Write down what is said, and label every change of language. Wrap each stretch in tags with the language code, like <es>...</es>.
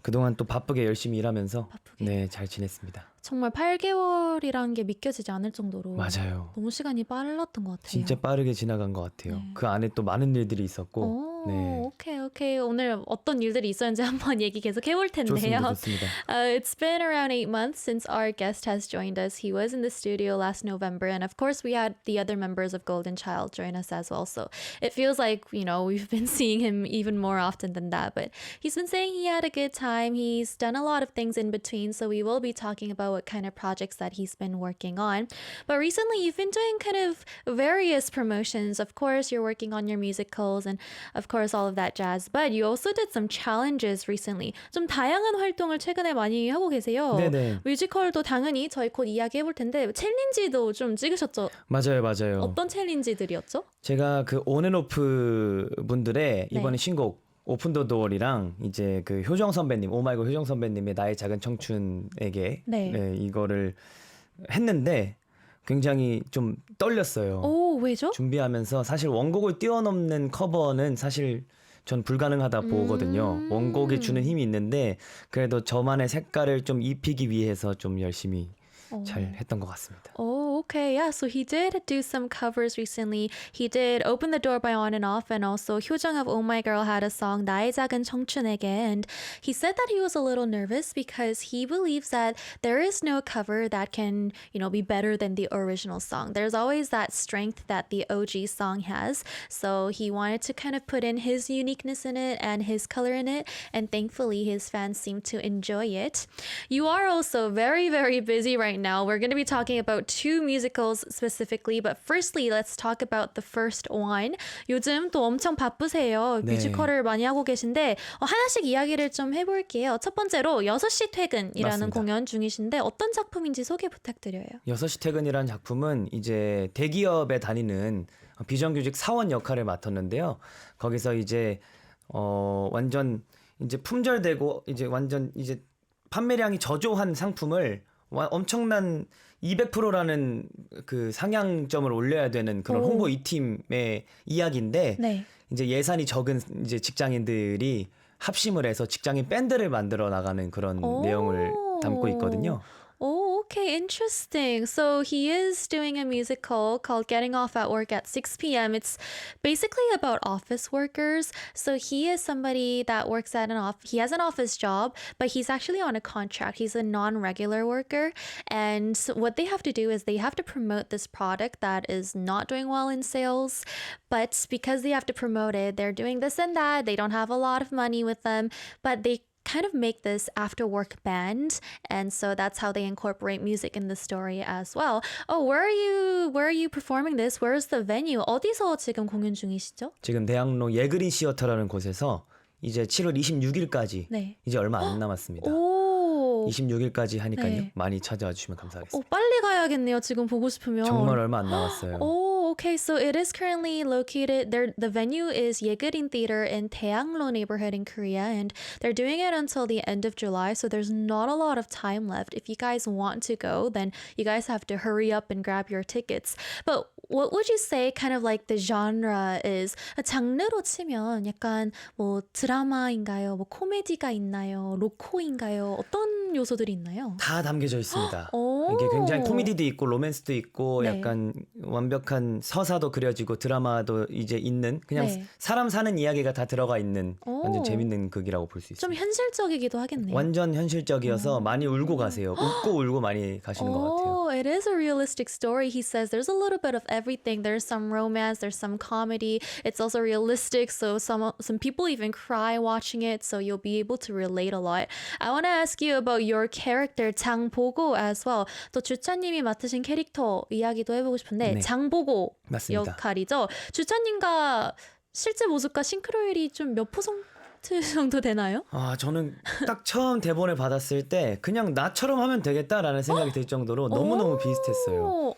<ko>그동안 또 바쁘게 열심히 일하면서 바쁘게. 네, 잘 지냈습니다. 정말 8개월이라는 게 믿겨지지 않을 정도로 맞아요. 너무 시간이 빨랐던 것 같아요. 진짜 빠르게 지나간 것 같아요. 네. 그 안에 또 많은 일들이 있었고. 오, 네. 오케이. 오늘 어떤 일들이 있었는지 한번 얘기 계속 해볼 텐데요. 좋습니다.</ko> <en>It's been around 8 months since our guest has joined us. He was in the studio last November, and of course we had the other members of Golden Child join us as well. So it feels like, we've been seeing him even more often than that. But he's been saying he had a good time. He's done a lot of things in between, so we will be talking about what kind of projects that he's been working on. But recently you've been doing kind of various promotions. Of course, you're working on your musicals and of course all of that jazz. But you also did some challenges recently.</en> <ko>좀 다양한 활동을 최근에 많이 하고 계세요. 네네. 뮤지컬도 당연히 저희 곧 이야기해 볼 텐데 챌린지도 좀 찍으셨죠? 맞아요. 어떤 챌린지들이었죠? 제가 그 온앤오프 분들의 네. 이번에 신곡 오픈 더 도어리랑 이제 그 효정 선배님, 오마이걸 효정 선배님의 나의 작은 청춘에게 네. 이거를 했는데 굉장히 좀 떨렸어요. 오, 왜죠? 준비하면서 사실 원곡을 뛰어넘는 커버는 사실 전 불가능하다 보거든요. 원곡이 주는 힘이 있는데 그래도 저만의 색깔을 좀 입히기 위해서 좀 열심히 잘 했던 것 같습니다.</ko> <en>Oh, okay. Yeah, so he did do some covers recently. He did Open the Door by On and Off, and also Hyojung of Oh My Girl had a song, 나의 작은 청춘에게. And he said that he was a little nervous because he believes that there is no cover that can, be better than the original song. There's always that strength that the OG song has. So he wanted to kind of put in his uniqueness in it and his color in it. And thankfully, his fans seem to enjoy it. You are also very, very busy right now. We're going to be talking about two musicals specifically, but firstly, let's talk about the first one.</en> <ko>요즘 또 엄청 바쁘세요. 네. 뮤지컬을 많이 하고 계신데 하나씩 이야기를 좀 해볼게요. 첫 번째로 6시 퇴근이라는 맞습니다. 공연 중이신데 어떤 작품인지 소개 부탁드려요. 6시 퇴근이라는 작품은 이제 대기업에 다니는 비정규직 사원 역할을 맡았는데요. 거기서 이제 완전 이제 품절되고 이제 완전 이제 판매량이 저조한 상품을 엄청난 200%라는 그 상향점을 올려야 되는 그런 오. 홍보 2팀의 이야기인데 네. 이제 예산이 적은 이제 직장인들이 합심을 해서 직장인 밴드를 만들어 나가는 그런 내용을 담고 있거든요.</ko> <en>Oh, okay, interesting. So he is doing a musical called Getting Off at Work at 6 p.m. It's basically about office workers. So he is somebody that works at he has an office job, but he's actually on a contract. He's a non-regular worker. And what they have to do is they have to promote this product that is not doing well in sales. But because they have to promote it, they're doing this and that. They don't have a lot of money with them, but they kind of make this after work band, and so that's how they incorporate music in the story as well. Oh, where are you performing this? Where's the venue?</en> <ko>어디서 지금 공연 중이시죠? 지금 대학로 예그린 시어터라는 곳에서 이제 7월 26일까지 네. 이제 얼마 안 남았습니다. 오, 26일까지 하니까요. 네. 많이 찾아와 주시면 감사하겠습니다. 빨리 가야겠네요. 지금 보고 싶으면. 정말 얼마 안 남았어요.</ko> <en>Oh, okay. So it is currently located there. The venue is Yegerin Theater in Taeyanglo neighborhood in Korea, and they're doing it until the end of July. So there's not a lot of time left. If you guys want to go, then you guys have to hurry up and grab your tickets. But what would you say kind of like the genre is?</en> <ko>장르로 치면 약간 뭐 드라마인가요? 뭐 코미디가 있나요? 로코인가요? 어떤 요소들이 있나요? 다 담겨져 있습니다. 오. 이게 굉장히 코미디도 있고 로맨스도 있고 네. 약간 완벽한 서사도 그려지고 드라마도 이제 있는 그냥 네. 사람 사는 이야기가 다 들어가 있는 오. 완전 재밌는 극이라고 볼 수 좀 있습니다. 현실적이기도 하겠네요. 완전 현실적이어서 많이 울고 가세요. 웃고 울고 많이 가시는 것 같아요.</ko> <en>Oh, it is a realistic story. He says there's a little bit of everything. There's some romance, there's some comedy. It's also realistic, so some people even cry watching it, so you'll be able to relate a lot. I want to ask you about your character 장보고 as well.</en> <ko>또 주차님이 맡으신 캐릭터 이야기도 해보고 싶은데 네. 장보고 맞습니다. 역할이죠. 주차님과 실제 모습과 싱크로율이 좀 몇 퍼센트 정도 되나요? 아, 저는 딱 처음 대본을 받았을 때 그냥 나처럼 하면 되겠다라는 생각이 들 정도로 너무너무 비슷했어요.</ko>